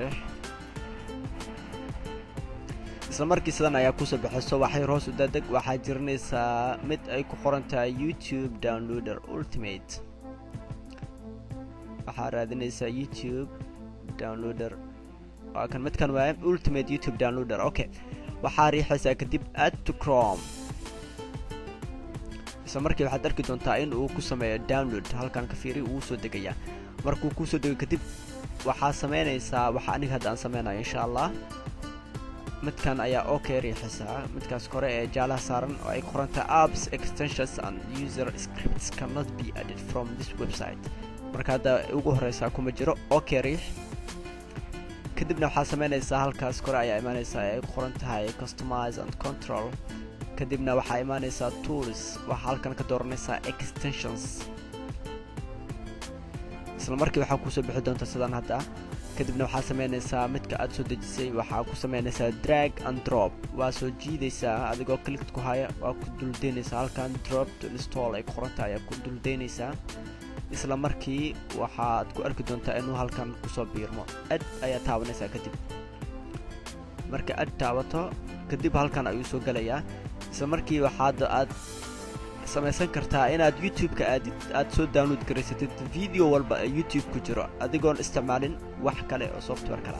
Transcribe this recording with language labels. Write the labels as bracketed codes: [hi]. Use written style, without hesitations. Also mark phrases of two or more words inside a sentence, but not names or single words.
[so] isla markii sidan ayaa ku soo baxayso waxay hoos u daadeg waxaa jirnaysaa mid ay ku qoran tahay [en] YouTube downloader ultimate. [so] waxaa raadinaysaa [en] YouTube downloader [so] waa kan midkan waa [en] ultimate YouTube downloader. [so] okay, waxaa riixaysaa kadib [en] add to Chrome. [so] isla markii waxaad arki doontaa in uu ku sameeyo download. halkan ka fiiri uu soo degaya. markuu ku soo dego kadib waxaa sameynaysaa waxa aniga hadda aan sameynayo insha Allah. midkan ayaa okay riixaysaa midkaas kore ee jaalaha saaran oo ay qoranta [en] apps extensions and user scripts cannot be added from this website. [so] marka hadda ugu horeysa kuma jiro. okay riix kadibna waxaa sameynaysaa halkaas kore ayaa imaanaysaa ay qoran tahay [en] customize and control. [so] kadibna waxaa imaanaysaa tools. waxaa halkan ka dooranaysaa extensions. isla markii waxaa ku soo bixi doonta sidaan hadda. kadibna waxaa sameynaysaa midka aad soo dejisay waxaa ku sameynaysaa [en] drag and drop. [so] waa soo jiidaysaa adigoo click ku haya waa ku duldeynaysaa halkan [en] drop to install [so] ay qoranta ayaa ku duldeynaysaa. isla markii waxaad ku arki doontaa inuu halkan ku soo biirmo. add ayaa taabanaysaa kadib. marka add taabato kadib halkan ayuu soo galayaa. isla markii aad samaysan kartaa inaad YouTube-ka aad soo download garaysatid video walba ee YouTube ku jiro adigoon isticmaalin wax kale oo software kale ah.